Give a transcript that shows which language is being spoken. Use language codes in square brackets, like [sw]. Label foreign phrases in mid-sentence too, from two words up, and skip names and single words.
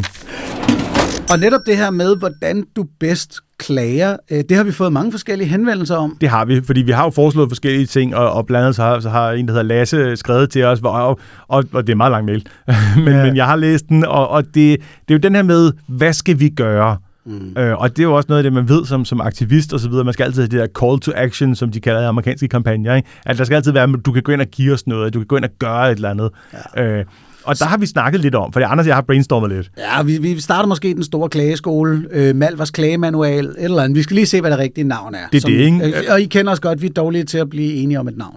[da] Og netop det her med, hvordan du bedst klager, det har vi fået mange forskellige henvendelser om. Det har vi, fordi vi har jo foreslået forskellige ting, og blandt andet så har en, der hedder Lasse, skrevet til os, og det er en meget lang mail, men jeg har læst den, og det er jo den her med, hvad skal vi gøre? Og det er jo også noget af det, man ved som aktivist og så videre. Man skal altid have det der [en] call to action, [da] som de kalder amerikanske kampagner. Ikke? At der skal altid være, at du kan gå ind og give os noget, du kan gå ind og gøre et eller andet. Ja. Og der har vi snakket lidt om, for Anders og jeg har brainstormet lidt. Ja, vi starter måske den store klageskole, Malvers klagemanual, et eller andet. Vi skal lige se, hvad det rigtige navn er. Det er det, ikke? Og I kender os godt, vi er dårlige til at blive enige om et navn.